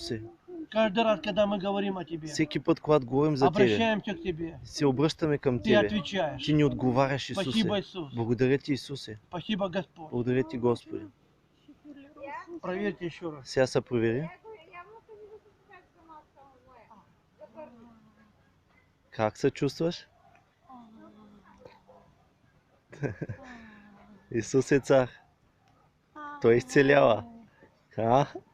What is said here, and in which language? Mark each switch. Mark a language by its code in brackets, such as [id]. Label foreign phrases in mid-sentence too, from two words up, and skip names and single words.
[bg] Исусе, [ru] Каждый раз, когда мы говорим о Тебе, [bg] всеки път, когато говорим за Тебе, [ru] обращаемся к Тебе, [bg] се обръщаме към [ru] Ты [bg] Тебе. [ru] отвечаешь. [bg] Ти ни отговаряш, Исусе. [ru] Спасибо, Иисус. [bg] Благодаря Ти, Исусе. [ru] Спасибо, Господь. [bg] Благодаря Ти, Господи. [ru] Проверьте еще раз. [bg] Сега се провери. Как се чувстваш? Исус е цар. Той изцелява. А?